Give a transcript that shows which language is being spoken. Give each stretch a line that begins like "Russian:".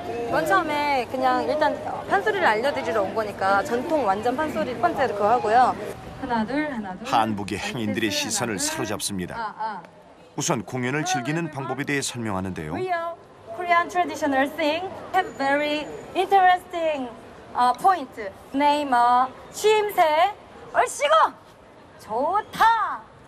Korean: 맨 처음에 그냥 일단 판소리를 알려드리러 온 거니까 전통 완전 판소리 첫 번째로 그거 하고요. 하나 둘. 한복의 행인들의 시선을 사로잡습니다. 우선 공연을 즐기는 방법에 대해 설명하는데요.
English: Korean traditional thing have very interesting point. Name
Korean: 취임새 얼씨구 좋다.